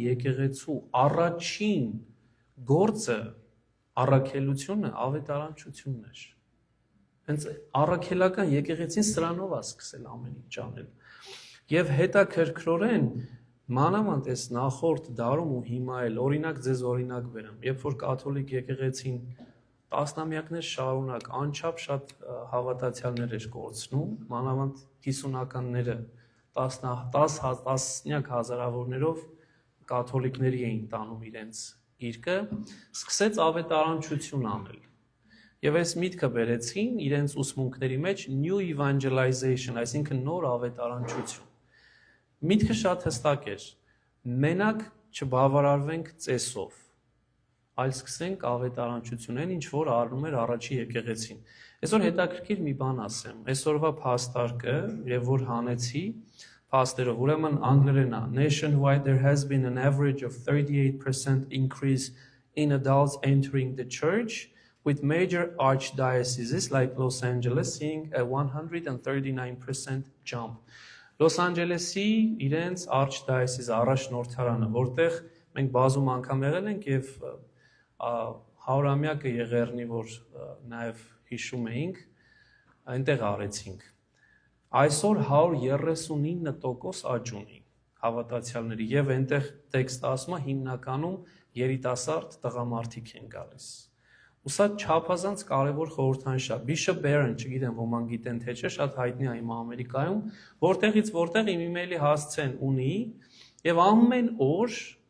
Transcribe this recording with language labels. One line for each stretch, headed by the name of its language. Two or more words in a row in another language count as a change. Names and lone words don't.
Armenian: եկեղեցու առաջին գործը, առաքելությունը ավետարանչությունն էր։ Հենց առաքելական եկեղեցին սրանով է սկսել ամեն ինչ անել։ Եվ հետաքրքրորեն մանավանդ այս նախորդ դարում ու հիմա էլ օրինակ ձեզ օրինակ բերեմ, երբ որ կաթոլիկ եկեղեցին տասնամյակներ շարունակ անչափ շատ հավատացյալներ էր կորցնում, մանավանդ 50-ականները 10 հազարավորներով կաթոլիկների էին տանում իրենց գիրկը, սկսեց ավետարանչություն անել։ Եվ այս միտքը բերեցին իրենց ուսմունքների մեջ
English: new evangelization,
Armenian: այսինքն նոր ավետարանչություն։ Միտքը շատ հստակ էր, մենակ չբավարարվենք ծեսով, այլ սկսենք ավետարանչությունեն, ինչ որ առնում էր առաջի եկեղեցին։ Այսօր հետաքրքիր մի բան ասեմ։ Այսօրվա փաստարկը, եւ որ հանեցի փաստերով, ուրեմն անգլերեն է.
English: Nationwide there has been an average of 38% increase in adults entering the church, with major archdioceses like Los Angeles seeing a 139% jump.
Armenian: Los Angeles-ի իրենց archdiocese առաջնորդարանը, որտեղ մենք բազում անգամ եղել ենք եւ հարյուրամյակը եղերնի, որ նաեւ հիշում էինք, այնտեղ արեցինք։ Այսօր 139% աճ ունի հավատացյալների եւ այնտեղ տեքստը ասում է հիմնականում երիտասարդ տղամարդիկ են գալիս։ Ու սա չափազանց կարևոր խորհրդանիշ է։ Bishop Barron, չգիտեմ, ոմանք գիտեն թե չէ, շատ հայտնի է իմ Ամերիկայում, որտեղից որտեղ իմ email-ի հասցեն ունի եւ ամեն օր